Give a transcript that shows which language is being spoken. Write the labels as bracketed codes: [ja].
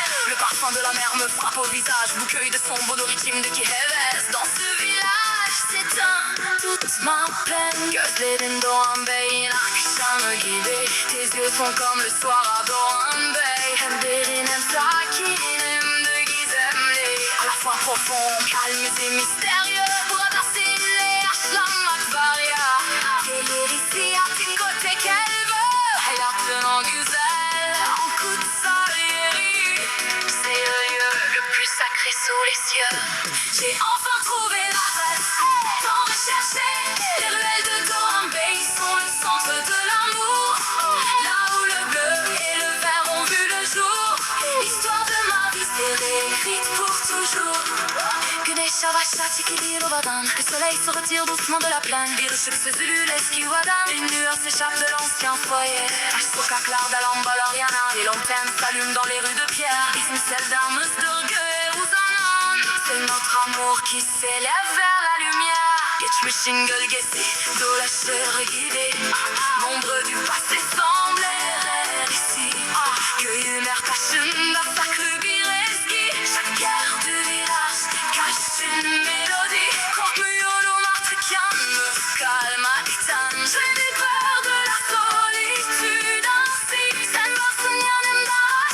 [fr] Le parfum de la mer me frappe au visage. [tr] Bu köyde son bulur içimdeki heves. [fr] Dans ce village s'éteint toute ma peine. [tr] Gözlerin Doambey'in akşamı gibi. [fr] Tes yeux sont comme le soir à Doambey. [tr] Hem derin hem sakin hem de gizemli. [fr] À la fois profond, calme et mystérieux. [tr] Burada seninle yaşlanmak var ya. Gelir hissiyatın tek elbette. Hayatın o güzel, en kutsal yeri. [fr] C'est le lieu le plus sacré sous les cieux. J'ai enfin trouvé l'adresse tant recherchée. Les ruelles de Doambey sont le centre de l'amour, là où le bleu et le vert ont vu le jour. L'histoire de ma vie s'est réécrite pour toujours. [tr] Güneş yavaşça çekilir ovadan. [fr] Le soleil se retire doucement de la plaine. [tr] Bir ışık süzülür eski yuvadan. [fr] Une lueur s'échappe de l'ancien foyer. [tr] Taş sokaklarda lambalar yanar. [fr] Des lanternes s'allument dans les rues de pierre. [tr] Bizim sevdamızdır göğe uzanan. [fr] C'est notre amour qui s'élève vers la lumière. [tr] Geçmişin gölgesi dolaşır gibi. [fr] L'ombre du passé semble errer ici. [tr] Köyün her taşında saklı bir ezgi. [fr] Chaque guerre du village cache une mélodie. [tr] Korkmuyorum artık yalnız kalmaktan. [fr] Je n'ai peur de la solitude ainsi. [tr] Sen varsın yanımda